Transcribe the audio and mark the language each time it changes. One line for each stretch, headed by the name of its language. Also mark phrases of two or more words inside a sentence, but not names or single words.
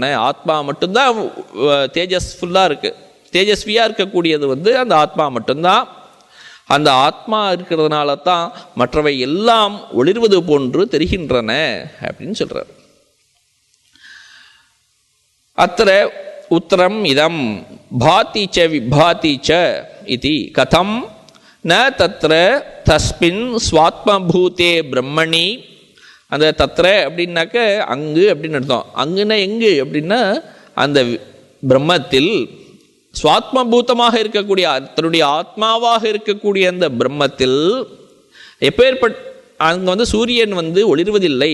Tamil: ஆத்மா மட்டும்தான் தேஜஸ்ஃபுல்லாக இருக்குது, தேஜஸ்வியாக இருக்கக்கூடியது அந்த ஆத்மா மட்டும்தான். அந்த ஆத்மா இருக்கிறதுனால தான் மற்றவை எல்லாம் ஒளிர்வது போன்று தெரிகின்றன அப்படின்னு சொல்கிறார்.
Sanskrit: अत्र उत्तरम् इदम् भाति च विभाति च इति कथम् न तत्र तस्मिन् स्वात्मभूते ब्रह्मणि.
Tamil: அந்த தத்ர அப்படின்னாக்க அங்கு அப்படின்னு அர்த்தம். அங்குன்னா எங்கு அப்படின்னா அந்த பிரம்மத்தில் ஸ்வாத்மபூதமாக இருக்கக்கூடிய தன்னுடைய ஆத்மாவாக இருக்கக்கூடிய அந்த பிரம்மத்தில் எப்பேற்பட்ட அங்கே சூரியன் ஒளிர்வதில்லை.